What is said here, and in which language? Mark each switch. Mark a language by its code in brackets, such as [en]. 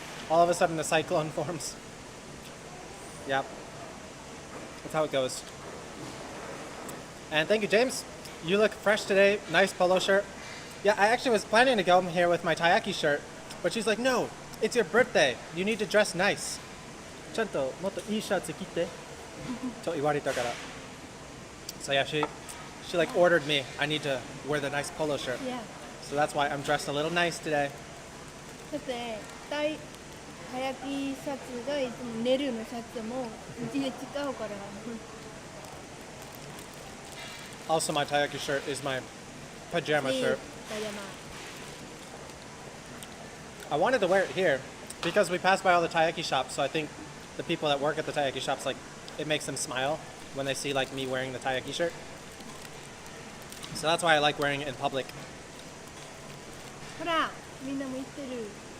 [en] All of a sudden the cyclone forms. Yep. That's how it goes. And thank you, James. You look fresh today. Nice polo shirt. Yeah, I actually was planning to go here with my Taiyaki shirt, but she's like, no, It's your birthday. You need to dress nice. [ja] ちゃんともっといいシャツ着てと言われたから。 [en] So yeah, she like ordered me. I need to wear the nice polo shirt. Yeah. So that's why I'm dressed a little nice today. [ja] だって早着シャツがいつもネルのシャツもうちで使うから。 [en] Also, my Taiwanese shirt is my pajama shirt. I wanted to wear it here because we pass by all the taiyaki shops, so I think the people that work at the taiyaki shops, like, it makes them smile when they see like me wearing the taiyaki shirt. So that's why I like wearing it in public. [ja] ほら、みんなも言ってる。